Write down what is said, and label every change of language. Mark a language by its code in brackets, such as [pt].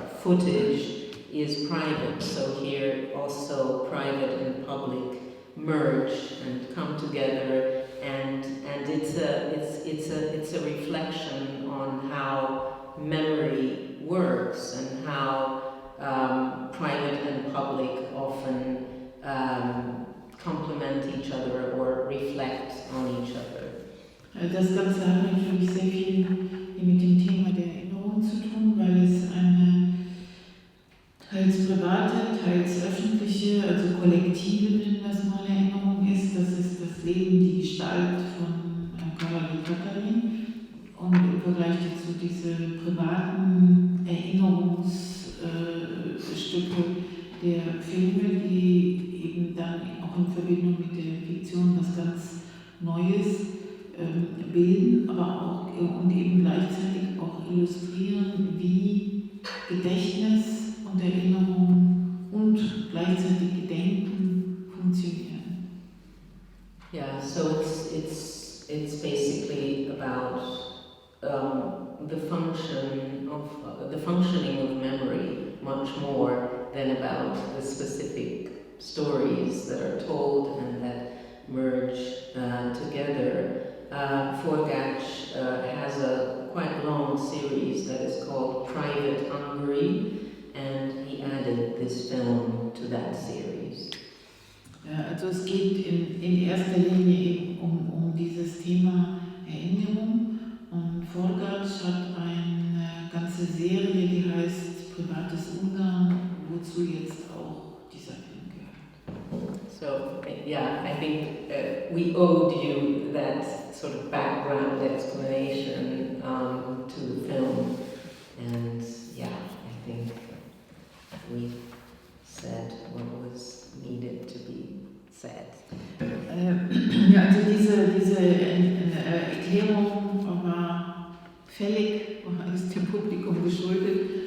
[en] footage is private, so here also private and public merge and come together, and it's a reflection on how memory works and how private and public often complement each other or reflect on each other. [de] Das Ganze hat natürlich sehr viel mit dem Thema der Erinnerung zu tun, weil es eine teils private, teils öffentliche, also kollektive, nennen wir es mal, Erinnerung ist. Das ist das Leben, die Gestalt von Katalin, und im Vergleich dazu diese privaten Erinnerungsstücke der Filme, die eben dann auch in Verbindung mit der Fiktion was ganz Neues bilden, aber auch und eben gleichzeitig auch illustrieren, wie Gedächtnis und Erinnerung und gleichzeitig Gedenken funktionieren. [en] Yeah, so it's basically about the functioning of memory much more than about the specific stories that are told and that merge together. Forgatch has a quite long series that is called Private Hungary, and he added this film to that series. [de] Ja, also es geht in erster Linie eben um dieses Thema Erinnerung, und Forgatch hat eine ganze Serie, die heißt Privates Ungarn, wozu jetzt auch dieser Film gehört. [en] So, yeah, I think we owed you that sort of background explanation to the film, and yeah, I think we said what was needed to be said. [de] Ja, also diese Erklärung war fällig, ist dem Publikum geschuldet.